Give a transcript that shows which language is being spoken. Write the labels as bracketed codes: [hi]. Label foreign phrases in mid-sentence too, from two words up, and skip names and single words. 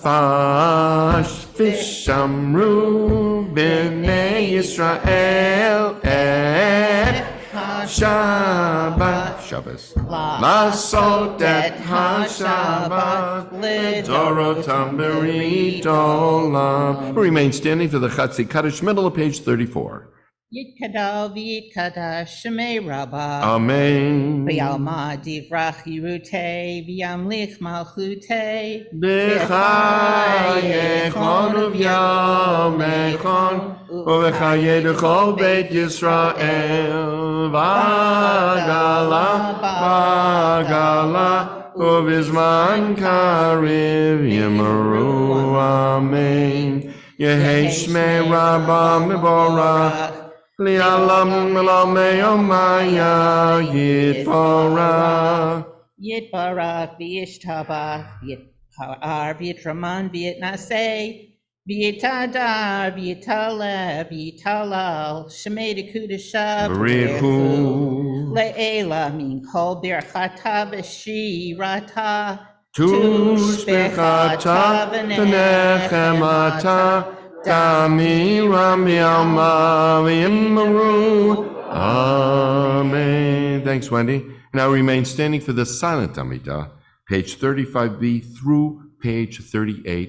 [he] פש ושמרו בני ישראל את שבת, שבת, לעשות את השבת לדורותם ברית עולם. [en] Remain standing for the Chatzi Kaddish, middle of page 34. [arc] יתגדל ויתקדש שמה רבא. Amen. בעלמא די ברא כרעותה וימליך מלכותה. בחייכון ובימיכון ובחיי כל בית ישראל בעגלה בעגלה ובזמן קריב יאמרו אמן. יהי שמי רבה מבורך לעולם ולעולמי יומיה יתברך. יתברך וישתבח ויתפאר ויתרומם ויתנשא ויתהדר ויתעלה ויתהלל שמה דקודשא B'richu. לעלא מן כל ברכתא ושירתא תשבחתא ונחמתא דאמירן בעלמא ואמרו. [en] Amen. Thanks, Wendy. Now remain standing for the silent Amidah, page 35b through page 38.